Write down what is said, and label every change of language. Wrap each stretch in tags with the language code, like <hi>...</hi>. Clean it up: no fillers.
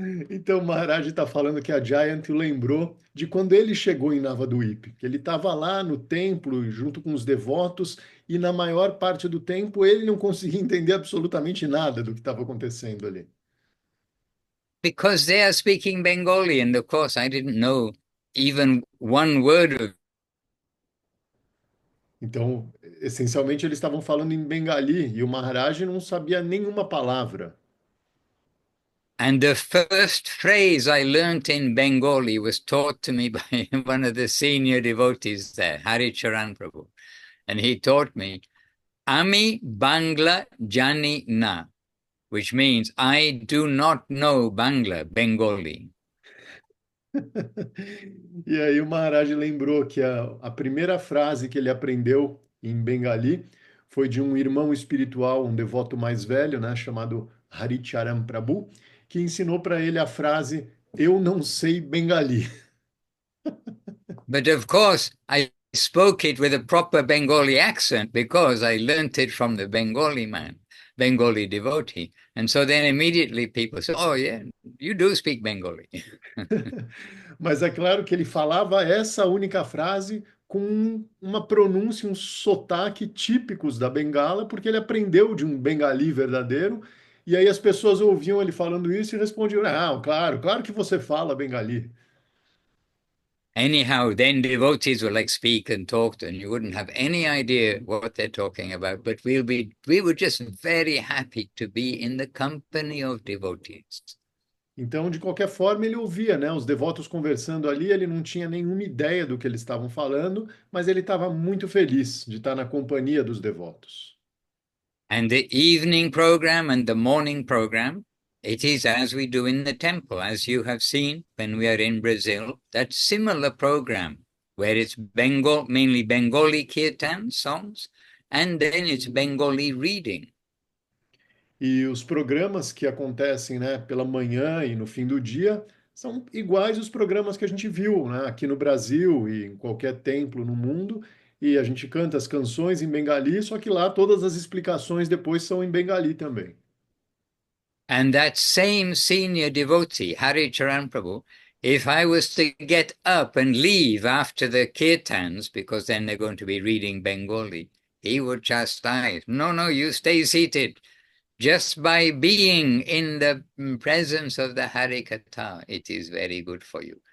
<pt>Então, o Maharaj está falando que a Giant o lembrou de quando ele chegou em Navaduip, que ele estava lá no templo junto com os devotos e na maior parte do tempo ele não conseguia entender absolutamente nada do que estava acontecendo ali.</pt> <en>Because they are speaking Bengali, and of course I didn't know even one word of.</en> <pt>Então, essencialmente, eles estavam falando em Bengali e o Maharaj não sabia nenhuma palavra.</pt> <en>And the first phrase I learnt in Bengali was taught to me by one of the senior devotees there, Hari Charan Prabhu. And he taught me,</en> <bn>Ami Bangla Jani Na,</bn> <en>which means I do not know Bangla, Bengali.</en> <pt>E aí o Maharaj lembrou que a primeira frase que ele aprendeu em Bengali foi de um irmão espiritual, um devoto mais velho, né, chamado Haricharan Prabhu, que ensinou para ele a frase "Eu não sei Bengali".</pt> <en>But of course, I spoke it with a proper Bengali accent because I learnt it from the Bengali man, Bengali devotee. And so then immediately people say, oh, yeah, you do speak Bengali.</en> <pt>Mas é claro que ele falava essa única frase com uma pronúncia, um sotaque típicos da Bengala, porque ele aprendeu de um bengali verdadeiro. E aí as pessoas ouviam ele falando isso e respondiam: "Ah, claro, claro que você fala bengali".</pt> <en>Anyhow, then devotees will like speak and talk, and you wouldn't have any idea what they're talking about. But we were just very happy to be in the company of devotees.</en> <pt>Então, de qualquer forma, ele ouvia, né, os devotos conversando ali, ele não tinha nenhuma ideia do que eles estavam falando, mas ele estava muito feliz de estar na companhia dos devotos.</pt> <en>And the evening program and the morning program, it is as we do in the temple, as you have seen when we are in Brazil, that similar program where it's mainly Bengali kirtan songs, and then it's Bengali reading.</en> <pt>E os programas que acontecem, né, pela manhã e no fim do dia São iguais os programas que a gente viu, né, aqui no Brasil e em qualquer templo no mundo, e a gente canta as canções em Bengali, só que lá todas as explicações depois são em Bengali também.</pt> <en>And that same senior devotee, Hari Charan Prabhu, if I was to get up and leave after the kirtans, because then they're going to be reading Bengali, he would chastise. No, no, you stay seated. Just by being in the presence of the Harikatha, it is very good for you.</en>